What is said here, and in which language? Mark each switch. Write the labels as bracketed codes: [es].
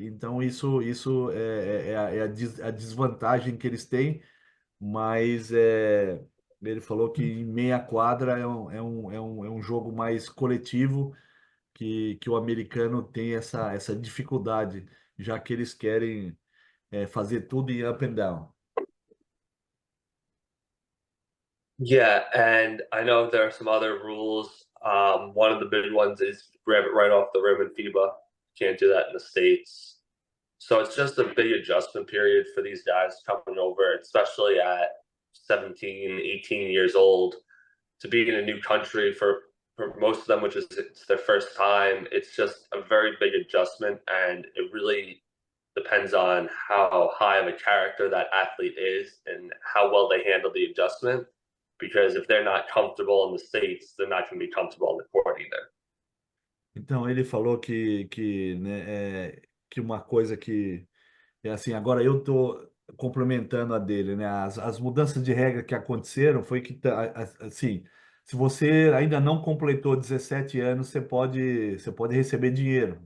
[pt] Então isso é a desvantagem que eles têm, mas ele falou que em meia quadra é um jogo mais coletivo, que o americano tem essa dificuldade, já que eles querem fazer tudo em [en] up and down. Yeah, and I know there are some other rules. One of the big ones is grab it right off the rim in FIBA. Can't do that in the States. So it's just a big adjustment period for these guys coming over, especially at 17, 18 years old, to be in a new country for most of them, which is it's their first time. It's just a very big adjustment, and it really depends on how high of a character that athlete is and how well they handle the adjustment. Because if they're not comfortable in the States, they're not going to be comfortable on the court either. [pt] Então ele falou né, que uma coisa que é assim, agora eu tô complementando a dele, né? As mudanças de regra que aconteceram foi que, assim, se você ainda não completou 17 anos, você pode receber dinheiro.